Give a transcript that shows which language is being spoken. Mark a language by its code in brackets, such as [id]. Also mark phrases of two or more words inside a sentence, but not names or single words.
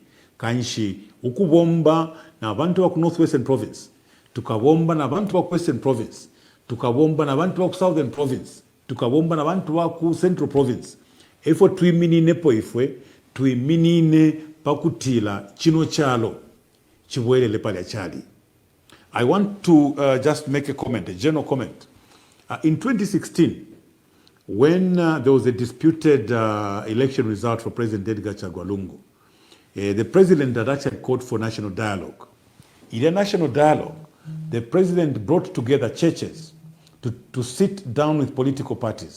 [bem] Kanshi ukubomba na abantu ba ku Northwestern Province, tukabomba na abantu ba ku Western Province, tukabomba na abantu ba ku Southern Province, tukabomba na abantu ba ku Central Province. Efo tuiminine po ifwe tuiminine pakutila chino chalo chibwelele pale chali. [en] I want to just make a comment, a general comment. In 2016, when there was a disputed election result for President Edgar Chagwa Lungu, the president had actually called for national dialogue. In a national dialogue, the president brought together churches to sit down with political parties.